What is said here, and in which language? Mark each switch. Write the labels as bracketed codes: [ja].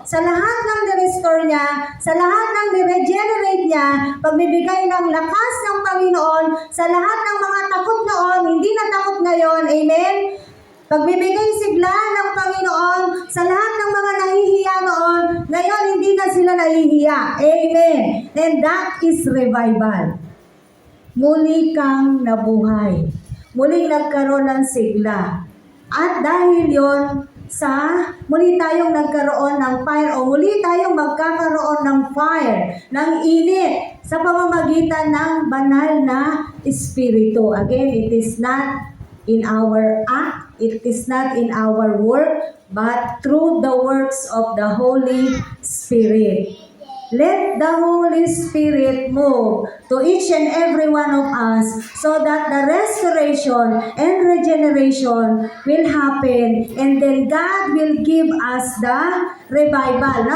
[tl] Sa lahat ng ni-restore niya, sa lahat ng ni-regenerate niya, pagbibigay ng lakas ng Panginoon, sa lahat ng mga takot noon, hindi na takot ngayon, amen? Pagbibigay sigla ng Panginoon sa lahat ng mga nahihiya noon, ngayon hindi na sila nahihiya. Amen. [en] And that is revival. [tl] Muli kang nabuhay. muling nagkaroon ng sigla. At dahil yon muli tayong nagkaroon ng fire o muli tayong magkakaroon ng fire, ng init sa pamamagitan ng banal na Espiritu. [en] Again, it is not in our act, it is not in our work, but through the works of the Holy Spirit. Let the Holy Spirit move to each and every one of us so that the restoration and regeneration will happen, and then God will give us the revival.